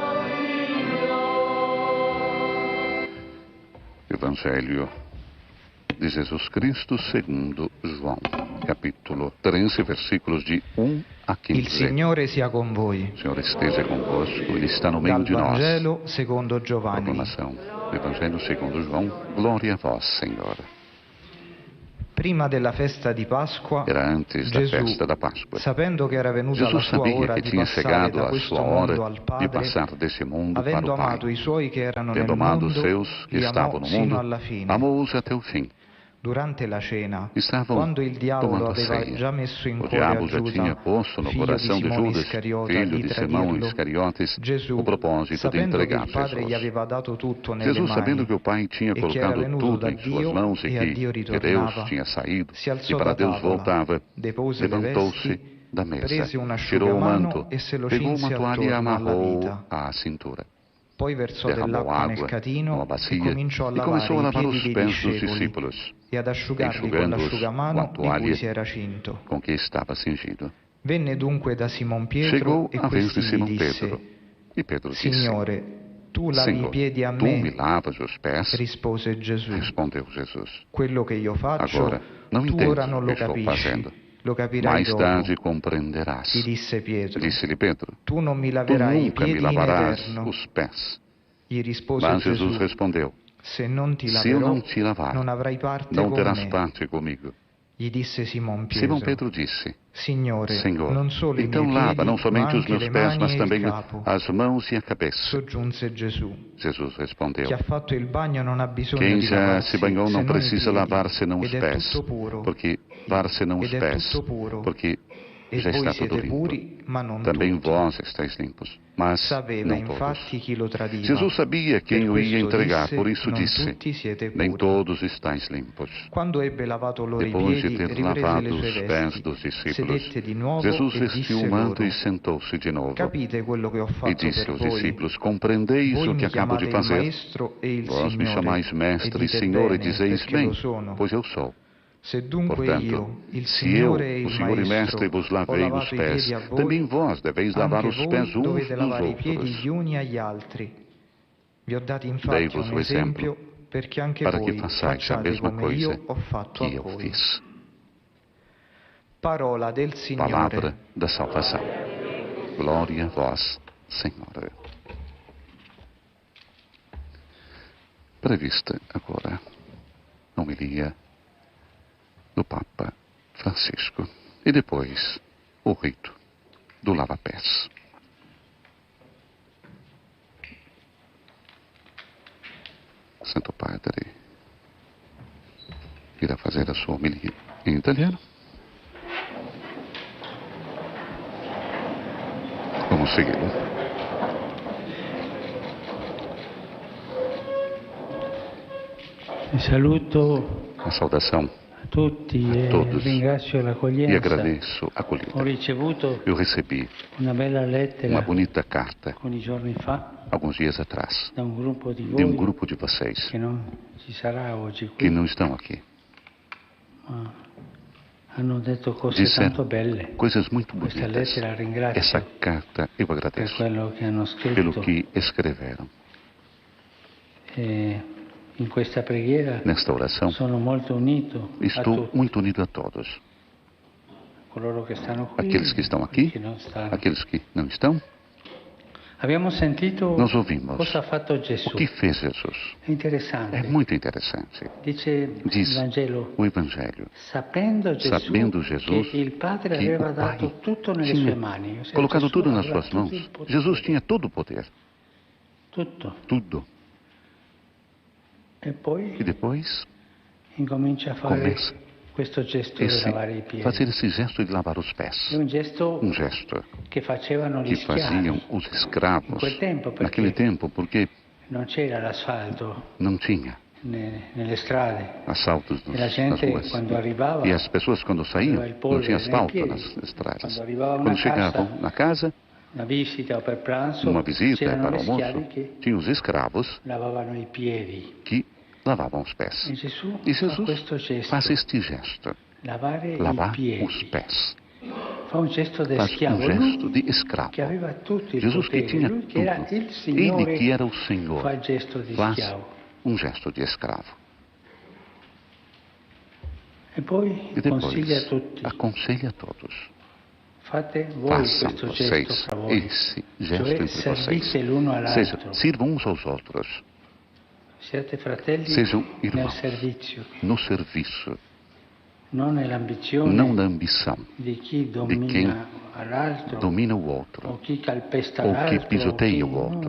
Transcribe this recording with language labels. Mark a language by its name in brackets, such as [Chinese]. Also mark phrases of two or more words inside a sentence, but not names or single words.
[Portuguese] Evangelho de Jesus Cristo segundo João, capítulo 13, versículos de 1 a 15. [Italian] Il Signore sia con voi. [Portuguese] O Senhor esteja convosco, Ele está no meio de nós. [Italian] Vangelo secondo Giovanni. [Portuguese] Proclamação do Evangelho segundo João. Glória a vós, Senhor. [Italian] Prima della festa di Pasqua, [Portuguese] era antes da festa da Páscoa. [Italian] Sapendo che era venuta [Portuguese] Jesus [Italian] la sua [Portuguese] sabia [Italian] ora che di [Portuguese] tinha [Italian] passare [Portuguese] chegado [Italian] da [Portuguese] a [Italian] questo [Portuguese] sua hora [Italian] mondo al Padre, [Portuguese] de passar desse mundo para [Italian] avendo [Portuguese] o Pai. [Italian] amato i suoi che erano nel [Portuguese] Tendo amado os [Italian] mondo, [Portuguese] seus que [Italian] li [Portuguese] estavam [Italian] amò [Portuguese] no [Italian] sino [Portuguese] mundo, [Italian] alla fine. [Portuguese] amou-os até o fim. [Italian] Durante la cena, [Portuguese] Estavam [Italian] quando il diavolo [Portuguese] tomando a [Italian] aveva [Portuguese] ceia. [Italian] già messo in [Portuguese] O [Italian] cuore a [Portuguese] diabo já tinha [Italian] Giuda, [Portuguese] posto no [Italian] figlio [Portuguese] coração [Italian] di [Portuguese] de [Italian] Simone [Portuguese] Judas, [Italian] Iscariota, [Portuguese] filho [Italian] di [Portuguese] de Simão [Italian] tradirlo, [Portuguese] Iscariotes, [Italian] Gesù, [Portuguese] o propósito de [Italian] sapendo che [Portuguese] entregar [Italian] il Padre gli [Portuguese] Jesus. [Italian] aveva dato tutto nelle [Portuguese] Jesus, sabendo [Italian] mani [Portuguese] que o Pai tinha [Italian] e che era [Portuguese] colocado [Italian] venuto [Portuguese] tudo [Italian] da [Portuguese] em suas [Italian] Dio [Portuguese] mãos [Italian] e a Dio [Portuguese] que Deus [Italian] ritornava, [Portuguese] tinha saído [Italian] si [Portuguese] e [Italian] alzò [Portuguese] para [Italian] da [Portuguese] Deus [Italian] tavola, [Portuguese] voltava, [Italian] depose le [Portuguese] levantou-se [Italian] vesti, [Portuguese] da mesa, [Italian] prese un [Portuguese] tirou o [Italian] asciugamano [Portuguese] manto, [Italian] e se lo [Portuguese] pegou uma [Italian] cinse [Portuguese] toalha e [Italian] attorno alla [Portuguese] amarrou [Italian] vita. [Portuguese] à cintura. [Italian] Poi versò [Portuguese] Derramou [Italian] dell'acqua nel [Portuguese] água [Italian] catino [Portuguese] numa [Italian] e [Portuguese] bacia [Italian] cominciò a [Portuguese] e começou a [Italian] lavare [Portuguese] lavar [Italian] i [Portuguese] os [Italian] piedi dei [Portuguese] pés dos [Italian] discepoli [Portuguese] discípulos, [Italian] e ad asciugarli con [Portuguese] enxugando-os com a [Italian] l'asciugamano di [Portuguese] toalha [Italian] cui si era cinto. [Portuguese] com que estava cingido. [Italian] Venne dunque da Simon Pietro [Portuguese] Chegou [Italian] e [Portuguese] a vez [Italian] questi [Portuguese] de [Italian] gli [Portuguese] Simão [Italian] disse: [Portuguese] Pedro. E Pedro disse: [Italian] Signore, tu lavi i [Portuguese] Senhor, [Italian] piedi a [Portuguese] tu [Italian] me me? [Portuguese] lavas os pés? [Italian] Rispose Gesù. [Portuguese] Respondeu Jesus. [Italian] Quello che io faccio, [Portuguese] Agora, não [Italian] tu [Portuguese] entendes [Italian] ora non [Portuguese] o [Italian] lo [Portuguese] que estou [Italian] capisci, [Portuguese] fazendo. [Italian] lo capirai [Portuguese] Mais [Italian] dopo. [Portuguese] tarde compreenderás. [Italian] Gli disse Pietro: [Portuguese] Disse-lhe Pedro: [Italian] Tu non mi [Portuguese] Tu [Italian] laverai i [Portuguese] nunca me [Italian] piedi in [Portuguese] lavarás [Italian] eterno. [Portuguese] os pés. [Italian] Gli rispose [Portuguese] Mas [Italian] Gesù: [Portuguese] Jesus respondeu: [Italian] Se non ti [Portuguese] Se eu [Italian] laverò, [Portuguese] não te lavar, [Italian] non avrai parte [Portuguese] não [Italian] con [Portuguese] terás [Italian] me. [Portuguese] parte comigo. [Italian] Gli disse Simon Pietro: [Portuguese] Simão Pedro disse: [Italian] Signore, [Portuguese] Senhor, [Italian] non solo [Portuguese] então [Italian] i miei [Portuguese] lava [Italian] piedi, [Portuguese] não somente [Italian] ma [Portuguese] os [Italian] anche [Portuguese] meus [Italian] le [Portuguese] pés, [Italian] mani [Portuguese] mas [Italian] e [Portuguese] também [Italian] il capo. [Portuguese] as mãos e a cabeça. [Italian] Soggiunse Gesù: [Portuguese] Jesus respondeu: [Italian] Chi ha fatto il bagno non ha bisogno [Portuguese] Quem [Italian] di [Portuguese] já [Italian] lavarsi [Portuguese] se banhou [Italian] se [Portuguese] não [Italian] non i [Portuguese] precisa [Italian] piedi, [Portuguese] lavar senão os [Italian] ed è [Portuguese] pés, [Italian] tutto puro. [Portuguese] porque lavar senão os [Italian] Ed è [Portuguese] pés, [Italian] tutto puro. [Portuguese] porque [Italian] E [Portuguese] já [Italian] voi [Portuguese] está [Italian] siete [Portuguese] tudo limpo. [Italian] puri, ma non [Portuguese] Também [Italian] tutti. [Portuguese] vós estáis limpos, mas [Italian] Sapeva [Portuguese] não [Italian] infatti [Portuguese] todos. [Italian] chi lo tradiva. [Portuguese] Jesus sabia quem [Italian] Per [Portuguese] o ia [Italian] questo [Portuguese] entregar, [Italian] disse, [Portuguese] por isso [Italian] non [Portuguese] disse: [Italian] tutti siete [Portuguese] Nem [Italian] puri. [Portuguese] todos estáis limpos. [Italian] Quando ebbe lavato loro i [Portuguese] Depois de [Italian] piedi, [Portuguese] ter [Italian] riprese [Portuguese] lavado [Italian] le sue [Portuguese] os pés [Italian] vesti, [Portuguese] dos discípulos, [Italian] sedette di nuovo [Portuguese] Jesus [Italian] e [Portuguese] vestiu [Italian] disse [Portuguese] o manto [Italian] loro: [Portuguese] e sentou-se de novo. [Italian] Capite quello che ho [Portuguese] E [Italian] fatto [Portuguese] disse [Italian] per [Portuguese] aos [Italian] voi? [Portuguese] discípulos: Compreendeis [Italian] Voi [Portuguese] o que [Italian] mi [Portuguese] acabo de [Italian] chiamate il [Portuguese] fazer? [Italian] Maestro e il [Portuguese] Vós me [Italian] Signore, [Portuguese] chamais mestre [Italian] e [Portuguese] e [Italian] dite [Portuguese] Senhor e [Italian] bene, [Portuguese] dizeis [Italian] perché [Portuguese] bem, [Italian] lo sono. [Portuguese] pois eu sou. [Italian] Se dunque [Portuguese] Portanto, [Italian] io, il [Portuguese] se eu, [Italian] Signore e [Portuguese] o [Italian] il [Portuguese] Senhor e Mestre, [Italian] Maestro, [Portuguese] vos [Italian] ho [Portuguese] lavei os [Italian] lavato i [Portuguese] pés, [Italian] piedi a voi, [Portuguese] também vós deveis lavar [Italian] anche [Portuguese] os pés [Italian] voi [Portuguese] uns [Italian] dovete [Portuguese] dos [Italian] lavare i piedi [Portuguese] outros. [Italian] gli uni agli altri. Vi ho dato infatti [Portuguese] Dei-vos [Italian] un [Portuguese] o exemplo, [Italian] esempio perché anche [Portuguese] para que [Italian] voi [Portuguese] façais a [Italian] facciate [Portuguese] mesma [Italian] come [Portuguese] coisa [Italian] io ho fatto [Portuguese] que [Italian] a [Portuguese] eu [Italian] voi. [Portuguese] fiz. [Italian] Parola del Signore. [Portuguese] Palavra da salvação. Glória a vós, Senhor. Prevista agora a homilia do Papa Francisco e depois o rito do lava-pés. Santo Padre irá fazer a sua homilia em italiano. Vamos segui-lo. [Italian] Saluto [Portuguese] a saudação [Italian] a tutti [Portuguese] a todos [Italian] ringrazio [Portuguese] e [Italian] l'accoglienza. [Portuguese] agradeço a acolhida. [Italian] Ho ricevuto [Portuguese] Eu recebi [Italian] una bella lettera [Portuguese] uma bonita carta [Italian] alcuni giorni fa [Portuguese] alguns dias atrás [Italian] da un gruppo di [Portuguese] de um [Italian] voi [Portuguese] grupo de vocês [Italian] che non ci sarà oggi qui, [Portuguese] que não estão aqui. [Italian] ma hanno detto cose tanto [Portuguese] Disseram [Italian] belle. [Portuguese] coisas muito [Italian] Questa [Portuguese] bonitas. [Italian] lettera ringrazio [Portuguese] Essa carta eu [Italian] per [Portuguese] agradeço [Italian] quello che hanno [Portuguese] pelo [Italian] scritto. [Portuguese] que escreveram. [Italian] E in questa preghiera [Portuguese] Nesta oração, [Italian] sono molto unito a [Portuguese] estou [Italian] tutti, [Portuguese] muito unido a todos. [Italian] coloro che stanno qui, [Portuguese] Aqueles que estão aqui, [Italian] che non stanno. [Portuguese] aqueles que não estão. [Italian] Abbiamo sentito [Portuguese] Nós ouvimos [Italian] cosa ha fatto Gesù. [Portuguese] o que fez Jesus. [Italian] È interessante. [Portuguese] É muito interessante. [Italian] Dice [Portuguese] Diz [Italian] il Vangelo, [Portuguese] o Evangelho, [Italian] sapendo Jesus [Portuguese] que [Italian] il Padre [Portuguese] que [Italian] aveva [Portuguese] o Pai [Italian] dato tutto nelle [Portuguese] tinha [Italian] sue mani. [Portuguese] Ou seja, colocado [Italian] Gesù [Portuguese] tudo nas [Italian] aveva [Portuguese] suas [Italian] tutto [Portuguese] mãos. [Italian] il potere. [Portuguese] Jesus tinha todo o poder. [Italian] Tutto. [Portuguese] Tudo. [Italian] E poi [Portuguese] E depois [Italian] incomincia a fare [Portuguese] começa [Italian] questo gesto di lavare i piedi. [Portuguese] fazer esse gesto de lavar os pés. [Italian] È un gesto che facevano gli [Portuguese] que faziam [Italian] schiavi [Portuguese] os escravos [Italian] in quel tempo, perché [Portuguese] naquele tempo, porque [Italian] non c'era l'asfalto [Portuguese] não tinha [Italian] nelle strade. [Portuguese] asfaltos [Italian] E la [Portuguese] nas [Italian] gente [Portuguese] ruas. [Italian] quando arrivava [Portuguese] E as pessoas quando saíam, [Italian] aveva il polvere [Portuguese] não tinha [Italian] nei [Portuguese] asfalto [Italian] piedi. [Portuguese] nas estradas. [Italian] Quando arrivava [Portuguese] Quando [Italian] una [Portuguese] chegavam [Italian] casa, [Portuguese] na casa, [Italian] una visita o per pranzo, [Portuguese] uma visita [Italian] c'erano [Portuguese] para [Italian] gli [Portuguese] o almoço, [Italian] schiavi che [Portuguese] tinha os escravos [Italian] lavavano i piedi. [Portuguese] que lavavam os pés. [Italian] E Gesù [Portuguese] E [Italian] fa [Portuguese] Jesus [Italian] questo gesto, [Portuguese] faz este gesto, [Italian] lavare [Portuguese] lavar [Italian] i piedi. [Portuguese] os pés. [Italian] Fa un gesto di [Portuguese] Faz [Italian] schiavo, [Portuguese] gesto [Italian] lui [Portuguese] de escravo. [Italian] che aveva tutto il [Portuguese] Jesus que [Italian] potere, [Portuguese] tinha [Italian] lui che era [Portuguese] tudo. [Italian] il Signore, [Portuguese] Ele que era o Senhor [Italian] fa il gesto di [Portuguese] faz [Italian] schiavo. [Portuguese] um gesto de escravo. E depois aconselhe a todos. Façam vocês esse gesto entre vocês. Sirvam uns aos outros. Sejam irmãos no serviço, não na ambição de quem domina o outro ou que pisoteia o outro.